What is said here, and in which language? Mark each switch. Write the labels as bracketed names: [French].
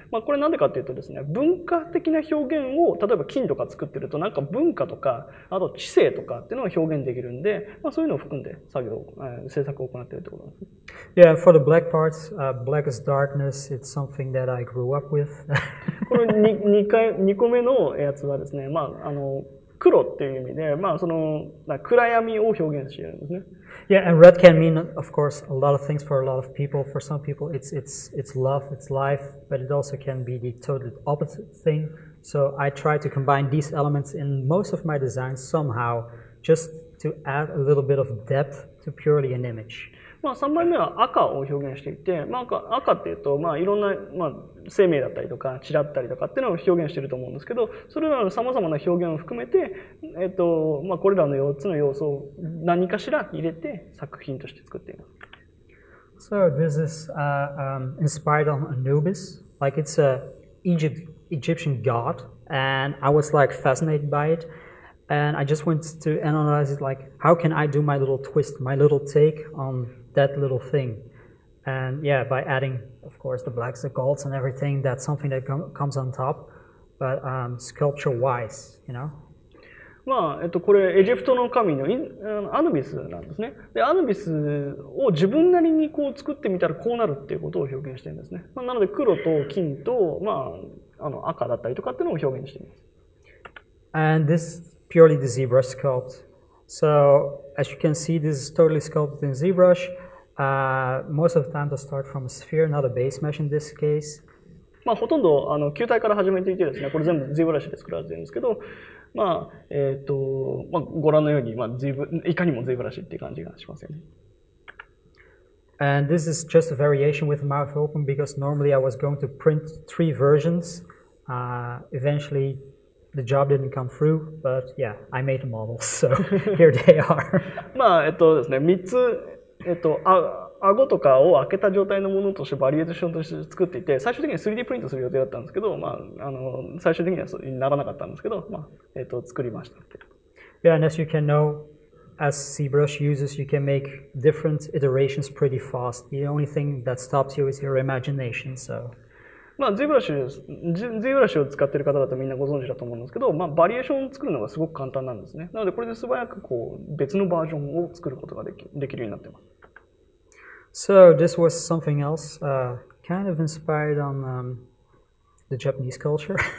[Japanese] これなんでかっていうとですね、文化的な表現を、例えば金とか作ってると、なんか文化とか、あと知性とかっていうのを表現できるんで、そういうのを含んで制作を行っているということなんです。 [English] Yeah, for the black parts, black is darkness. It's something that I grew up with. [Japanese] これ2個目のやつはですね、黒っていう意味で、その暗闇を表現しているんですね。 [English] Yeah, and red can mean, of course, a lot of things for a lot of people. For some people, it's love, it's life, but it also can be the total opposite thing. So I try to combine these elements in most of my designs somehow, just to add a little bit of depth to purely an image. [Japanese] 3番目は赤を表現していて、赤っていうと、いろんな、生命だったりとか血だったりとかっていうのを表現していると思うんですけど、それらの様々な表現を含めて、これらの4つの要素を何かしら入れて作品として作っています。 [English] So this is inspired on Anubis, like it's a Egyptian god, and I was like fascinated by it. And I just wanted to analyze it, like, how can I do my little twist, my little take on that little thing? And yeah, by adding, of course, the blacks, the golds, and everything, that's something that comes on top. But sculpture-wise, you know? [Japanese] これエジプトの神のアヌビスなんですね。で、アヌビスを自分なりに作ってみたらこうなるっていうことを表現してるんですね。なので黒と金と、赤だったりとかっていうのを表現しています。 [English] And this purely the ZBrush sculpt. So as you can see, this is totally sculpted in ZBrush. Most of the time, I start from a sphere, not a base mesh in this case. [Japanese] ほとんど球体から始めていてですね、これ全部 ZBrush で作られているんですけど、ご覧のように、いかにも ZBrush っていう感じがしますよね。 [English] And this is just a variation with the mouth open, because normally I was going to print 3 versions. Eventually, the job didn't come through, but yeah, I made the models, so here they are. [Japanese] ですね、3つ、顎とかを開けた状態のものとしてバリエーションとして作っていて、最終的に 3D プリントする予定だったんですけど、最終的にはそうならなかったんですけど、作りました。 [English] Yeah, and as you can know, as ZBrush users, you can make different iterations pretty fast. The only thing that stops you is your imagination, so. [Japanese] まあ、ZBrushを使っている方だとみんなご存知だと思うんですけど、まあ、バリエーションを作るのがすごく簡単なんですね。なので、これで素早くこう別のバージョンを作ることができるようになっています。 [English] So this was something else, kind of inspired on the Japanese culture.